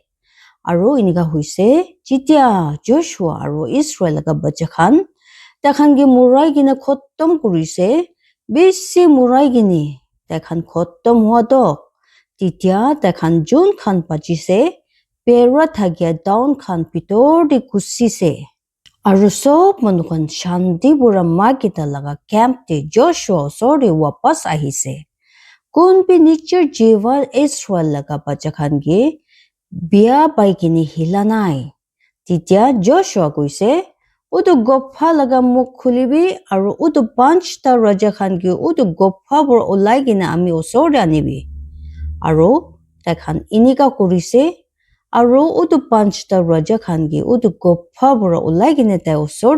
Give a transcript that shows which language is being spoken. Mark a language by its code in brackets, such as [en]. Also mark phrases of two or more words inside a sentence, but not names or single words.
[nag] aru iniga hoise jitia Joshua aru Israel laga bacha khan takhan ge murai gina khottom kurise besi murai gini takhan khottom hua dok titia takhan jun khan pachise pera thagya down khan pitor de kusise aru sob manu khan shanti pura Makeda laga camp te Joshua sori wapas ahise kunpi nicher jiwa Israel laga bacha khan ge bia bai kini hilanai titia Joshua koise utu gopha laga muk khulibi aru utu 5 ta raja khan ge utu gopha bor ulai gina ami osor de anibi aru takhan inika kurise aru utu 5 ta raja khan ge utu gopha bor ulai gina tai osor